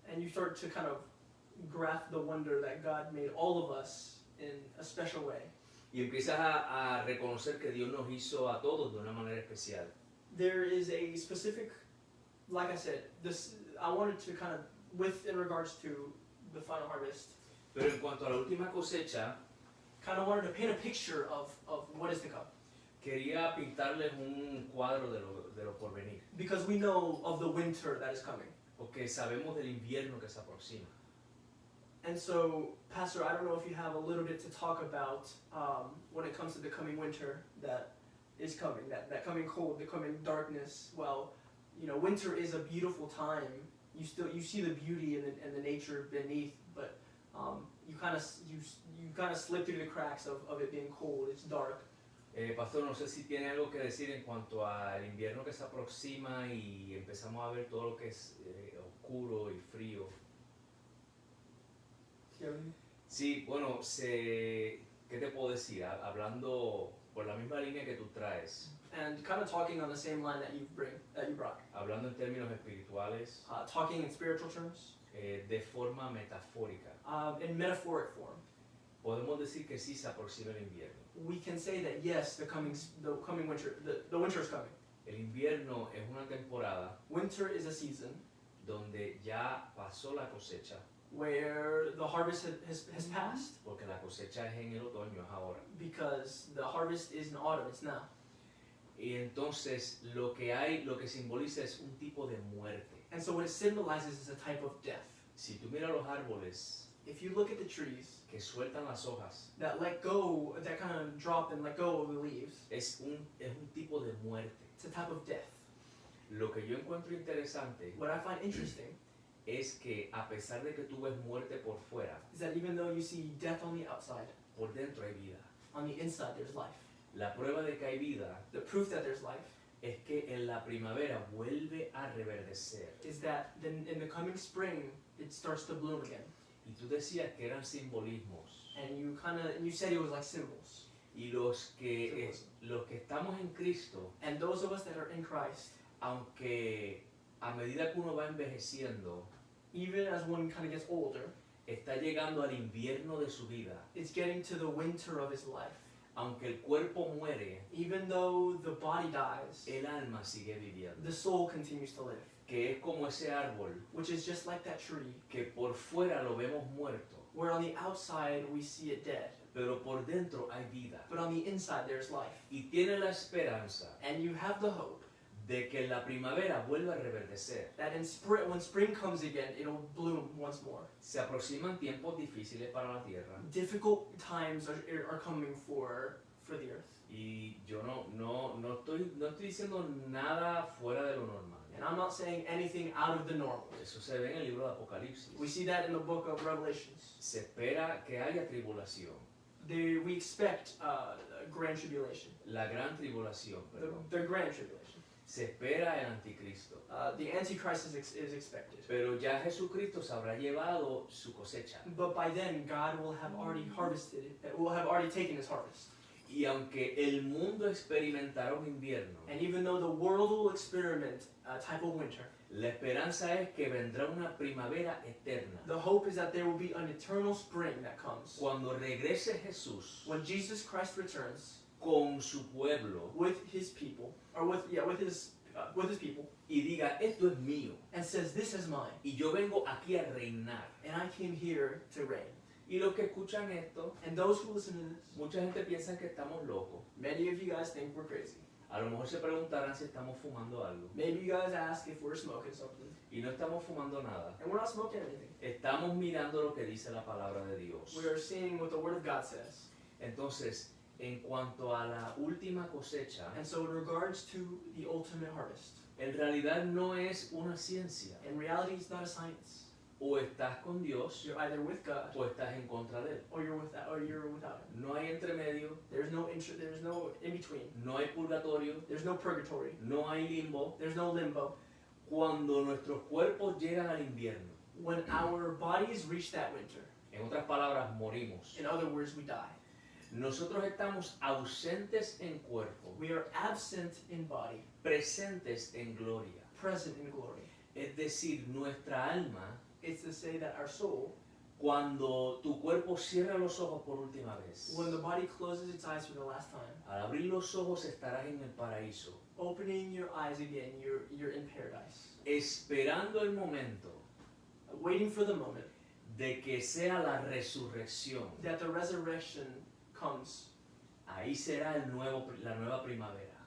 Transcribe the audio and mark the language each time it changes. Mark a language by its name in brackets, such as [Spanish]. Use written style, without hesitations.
[English] And you start to kind of grasp the wonder that God made all of us in a special way. [Spanish] Y empiezas a reconocer que Dios nos hizo a todos de una manera especial. [English] There is a specific, like I said, I wanted to kind of, in regards to the final harvest, [Spanish] Pero en cuanto a la última cosecha, [English] kind of wanted to paint a picture of what is to come. [Spanish] quería pintarles un cuadro de lo por venir. [English] Because we know of the winter that is coming. [Spanish] Porque sabemos del invierno que se aproxima. [English] And so, Pastor, I don't know if you have a little bit to talk about when it comes to the coming winter that is coming, that coming cold, the coming darkness. Well, winter is a beautiful time. You see the beauty and the nature beneath, but you kind of slip through the cracks of it being cold. It's dark. [Spanish] Pastor, no sé si tiene algo que decir en cuanto al invierno que se aproxima y empezamos a ver todo lo que es oscuro y frío. Sí, bueno, ¿qué te puedo decir? Hablando por la misma línea que tú traes. [English] And kind of talking on the same line that you brought. [Spanish] Hablando en términos espirituales. [English] Talking in spiritual terms. [Spanish] De forma metafórica. [English] In metaphoric form. [Spanish] Podemos decir que sí se aproxima el invierno. [English] We can say that yes, the coming winter, the winter is coming. [Spanish] El invierno es una temporada. [English] Winter is a season. [Spanish] Donde ya pasó la cosecha. [English] Where the harvest has passed. [Spanish] Porque la cosecha es en el otoño, es ahora. [English] Because the harvest is in autumn, it's now. [Spanish] Y entonces lo que simboliza es un tipo de muerte. [English] And so what it symbolizes is a type of death. [Spanish] Si tú miras los árboles, [English] if you look at the trees [Spanish] que sueltan las hojas, [English] that kind of drop and let go of the leaves, [Spanish] es un tipo de muerte. [English] It's a type of death. [Spanish] Lo que yo encuentro interesante, [English] what I find interesting, [Spanish] es que a pesar de que tú ves muerte por fuera, [English] is that even though you see death on the outside, [Spanish] por dentro hay vida. [English] On the inside there's life. [Spanish] La prueba de que hay vida, [English] the proof that there's life, [Spanish] es que en la primavera vuelve a reverdecer. [English] Is that then in the coming spring it starts to bloom again. [Spanish] Y tú decías que eran simbolismos. [English] And you said it was like symbols. [Spanish] Y los que estamos en Cristo, [English] and those of us that are in Christ, [Spanish] aunque a medida que uno va envejeciendo, [English] even as one kind of gets older, [Spanish] está llegando al invierno de su vida. [English] It's getting to the winter of his life. [Spanish] Aunque el cuerpo muere, [English] even though the body dies, [Spanish] el alma sigue viviendo. [English] The soul continues to live. [Spanish] Que es como ese árbol, [English] which is just like that tree, [Spanish] que por fuera lo vemos muerto, [English] where on the outside we see it dead, [Spanish] pero por dentro hay vida. [English] But on the inside there's life. [Spanish] Y tiene la esperanza, [English] and you have the hope, [Spanish] de que la primavera vuelva a reverdecer. [English] That in spring, when spring comes again, it'll bloom once more. [Spanish] Se aproximan tiempos difíciles para la tierra [English] Difficult times are coming for the earth. [Spanish] y yo no estoy diciendo nada fuera de lo normal. [English] And I'm not saying anything out of the normal. [Spanish] Eso se ve en el libro de Apocalipsis. [English] We see that in the book of Revelations. [Spanish] Se espera que haya tribulación, [English] We expect grand tribulation. [Spanish] la gran tribulación, perdón. [English] The grand tribulation. [Spanish] Se espera el anticristo. [English] The Antichrist is expected. [Spanish] Pero ya Jesucristo se habrá llevado su cosecha. [English] But by then, God will have already harvested it, will have already taken his harvest. [Spanish] Y aunque el mundo experimentará un invierno, [English] And even though the world will experiment a type of winter, [Spanish] la esperanza es que vendrá una primavera eterna. [English] the hope is that there will be an eternal spring that comes. [Spanish] Cuando regrese Jesús [English] When Jesus Christ returns [Spanish] con su pueblo [English] with his people, or with his people, [Spanish] y diga, esto es mío, [English] and says, "This is mine, [Spanish] y yo vengo aquí a reinar. [English] and I came here to reign." [Spanish] Y los que escuchan esto, [English] And those who listen to this, [Spanish] mucha gente piensa que estamos locos. [English] many of you guys think we're crazy. [Spanish] A lo mejor se preguntarán si estamos fumando algo. [English] Maybe you guys ask if we're smoking something, [Spanish] Y no estamos fumando nada. [English] and we're not smoking anything. [Spanish] Estamos mirando lo que dice la palabra de Dios. [English] We are seeing what the Word of God says. [Spanish] Entonces, en cuanto a la última cosecha, [English] And so in regards to the ultimate harvest, [Spanish] en realidad no es una ciencia. [English] in reality it's not a science. [Spanish] O estás con Dios [English] You're either with God [Spanish] o estás en contra de Él. [English] or you're without Him. [Spanish] No hay entremedio, [English] There's no in between. [Spanish] no hay purgatorio, [English] There's no purgatory. [Spanish] no hay limbo. [English] There's no limbo. [Spanish] Cuando nuestros cuerpos llegan al invierno, [English] When our bodies reach that winter, [Spanish] en otras palabras, morimos. [English] in other words, we die. [Spanish] Nosotros estamos ausentes en cuerpo, [English] We are absent in body, [Spanish] presentes en gloria. [English] present in glory. [Spanish] Es decir, nuestra alma, [English] It's to say that our soul, [Spanish] cuando tu cuerpo cierra los ojos por última vez, [English] when the body closes its eyes for the last time, [Spanish] al abrir los ojos estarás en el paraíso, [English] opening your eyes again, you're in paradise. [Spanish] esperando el momento [English] Waiting for the moment [Spanish] de que sea la resurrección. [English] that the resurrection comes. [Spanish] Ahí será la nueva primavera.